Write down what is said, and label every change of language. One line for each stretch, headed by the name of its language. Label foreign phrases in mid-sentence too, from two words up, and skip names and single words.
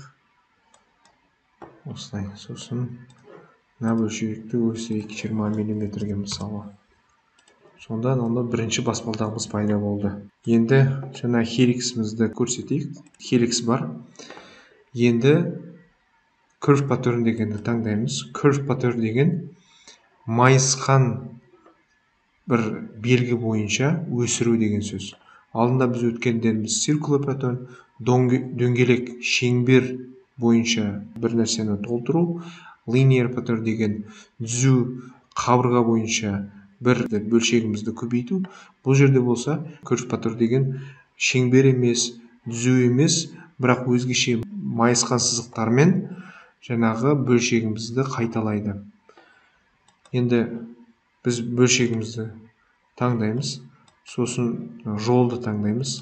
Kazakh: Осылай. Сосын мына бөлшекті өсірейік 20 миллиметрге мысалы. Сонда бірінші баспалдағымыз пайда болды. Енді жаңа хеликсімізді көрсетейік. Хеликс бар. Енді
English: curve pattern
Kazakh: дегенді таңдаймыз.
English: Curve pattern
Kazakh: деген майысқан бір белгі бойынша өсіру деген сөз. Алдында біз өткендеріміз
English: circular pattern,
Kazakh: дөңгелек шеңбер бойынша бір нәрсені толтыру.
English: Linear pattern
Kazakh: деген түзу қабырға бойынша бір бөлшегімізді көбейту. Бұл жерде болса
English: curve pattern
Kazakh: деген шеңбер емес, түзу емес, бірақ өзгеше майысқан сызықтармен жаңағы бөлшегімізді қайталайды. Енді біз бөлшегімізді таңдаймыз. Сосын жолды таңдаймыз.